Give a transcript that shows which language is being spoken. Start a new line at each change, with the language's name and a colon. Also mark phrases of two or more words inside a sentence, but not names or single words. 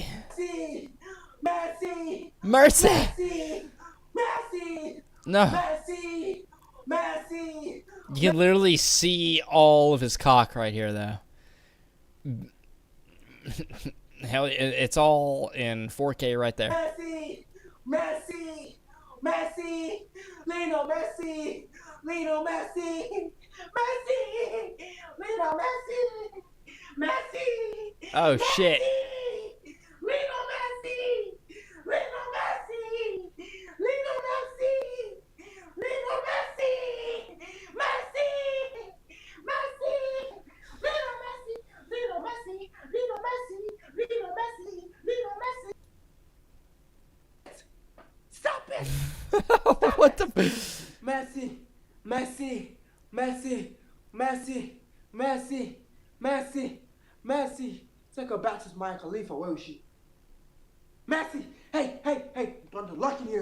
English: Messi, Messi, Mercy. Messi, Messi, No. Messi, Messi. You can literally see all of his cock right here, though. Hell, it's all in 4K right there. Messi, Messi, Messi, Lionel Messi, Lionel Messi, Messi, Lionel Messi, Messi. Oh, shit. Lionel Messi, Lionel Messi, Lionel Messi, Lionel Messi, Messi, Messi, Lionel Messi, Lionel Messi, Lionel Messi, Lionel Messi, Lionel Messi. Stop it! What the? Messi, Messi, Messi, Messi, Messi, Messi, Messi. Take her back to Maya Khalifa. Where is she? Messi, hey, I'm trying to lock in here.